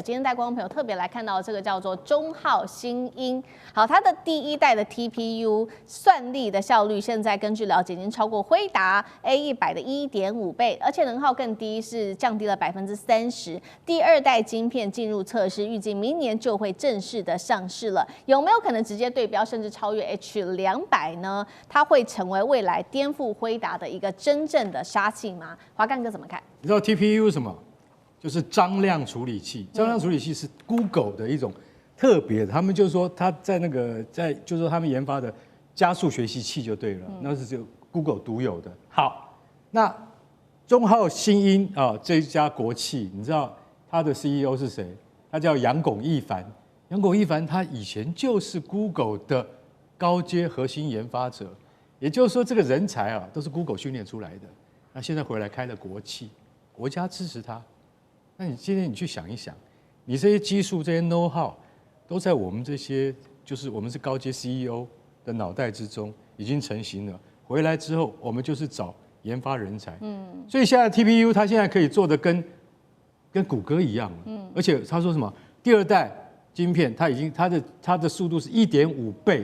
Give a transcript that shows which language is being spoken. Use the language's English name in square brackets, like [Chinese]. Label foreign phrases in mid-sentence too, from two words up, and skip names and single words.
[Chinese] 今天帶觀眾朋友特別來看到這個叫做中浩新英，好，它的第1代的 TPU 算力的效率，現在根據了解已經超過輝達 A100的1.5倍，而且能耗更低，是降低了30%。第2代晶片進入測試，預計明年就會正式的上市了。有沒有可能直接對標，甚至超越 H200呢？它會成為未來顛覆輝達的一個真正的殺器嗎？華幹哥怎麼看？你知道 TPU 是什麼？就是張量處理器。張量處理器是 Google 的一種特別的，他們就是說他在就是說他們研發的加速學習器就對了，那是就 Google 獨有的。好，那中浩新英啊這一家國企，你知道他的 CEO 是誰？他叫楊鞏義凡。楊鞏義凡他以前就是 Google 的高階核心研發者，也就是說这個人才啊都是 Google 訓練出來的。那現在回來開了國企，國家支持他。那你今天你去想一想，你這些技術這些 [English] know how [Chinese] 都在我們這些就是我們是高階 CEO 的腦袋之中已經成型了。回來之後，我們就是找研發人才。所以現在 TPU 它現在可以做的跟谷歌一樣了。而且他說什麼？第2代晶片，它已經它的速度是1.5倍。